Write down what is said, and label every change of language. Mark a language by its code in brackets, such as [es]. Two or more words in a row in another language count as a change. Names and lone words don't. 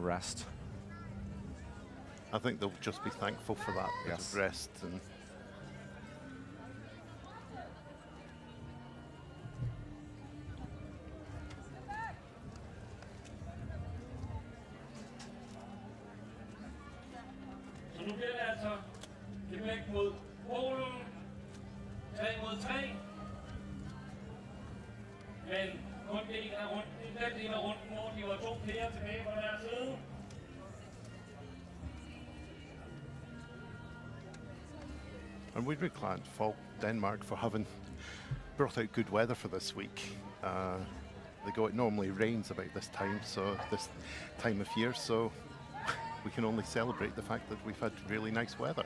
[en] rest. I think they'll just be thankful for that bit Yes. of rest. And [da] Så nu bliver det altså Québec mod Polen. 3 mod 3. Men kun del af runden, den del af runden, hvor de var 2 flere tilbage på deres side. [en] And we really can't fault Denmark for having brought out good weather for this week. It normally rains about this time of year, so we can only celebrate the fact that we've had really nice weather.